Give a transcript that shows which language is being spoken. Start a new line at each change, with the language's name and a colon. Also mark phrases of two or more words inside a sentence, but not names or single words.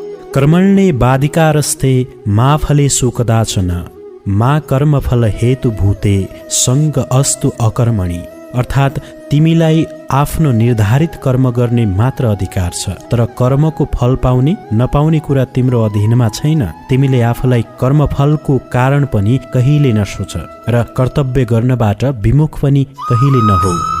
Sanskrit: कर्मण्ये बाधिकारस्ते मा फलेषु कदाचन मा कर्मफल हेतुभूते सङ्ग अस्तु अकर्मणि।
Nepali: अर्थात् तिमीलाई आफ्नो निर्धारित कर्म गर्ने मात्र अधिकार छ, तर कर्मको फल पाउने नपाउने कुरा तिम्रो अधीनमा छैन। तिमीले आफूलाई कर्मफलको कारण पनि कहिले नसोच र कर्तव्य गर्नबाट विमुख पनि कहिले नहो।